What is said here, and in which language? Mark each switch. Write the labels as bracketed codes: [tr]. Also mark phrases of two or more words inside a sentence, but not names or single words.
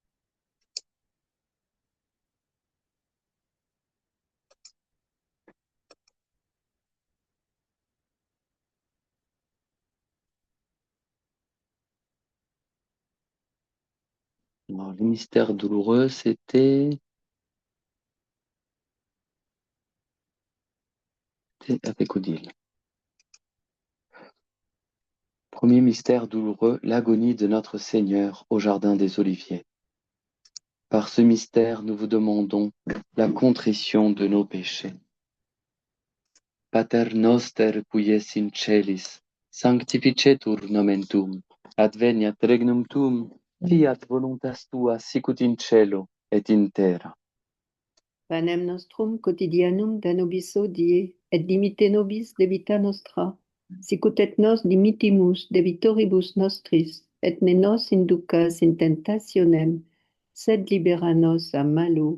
[fr] Alors, le mystère douloureux, c'était avec Odile. Premier mystère douloureux, l'agonie de notre Seigneur au jardin des Oliviers. Par ce mystère, nous vous demandons la contrition de nos péchés. [la] Pater noster qui es in celis, sanctificetur nomen tuum, adveniat regnum tuum, fiat voluntas tua sicut in cielo et in terra. Panem nostrum quotidianum da nobis hodie, et dimitte nobis debita nostra, sicut et nos dimittimus debitoribus nostris, et ne nos inducas in tentationem, sed libera nos a malo.